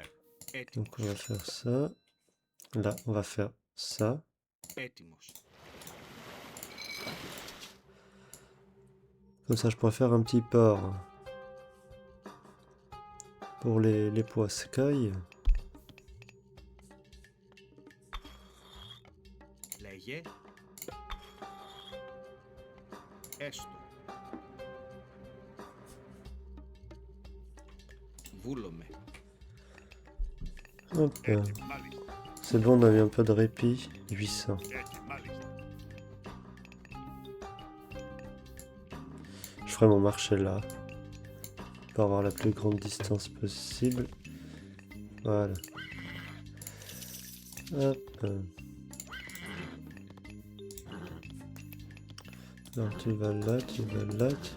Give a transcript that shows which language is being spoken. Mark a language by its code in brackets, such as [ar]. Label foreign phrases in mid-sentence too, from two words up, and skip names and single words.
[fr] Donc on va faire ça. Là, on va faire ça. [el] Έτοιμος. [fr] Comme ça, je pourrais faire un petit port pour les poiscailles. [el] Λέγε. Έστω. Βούλομαι. [fr] Hop. [el] Έτοιμο. Μάλιστα. [fr] C'est bon, on a eu un peu de répit. 800. [el] Έτοιμο. Μάλιστα. [fr] Je ferai mon marché là. Pour avoir la plus grande distance possible. Voilà. Hop. Alors tu vas là, tu vas là.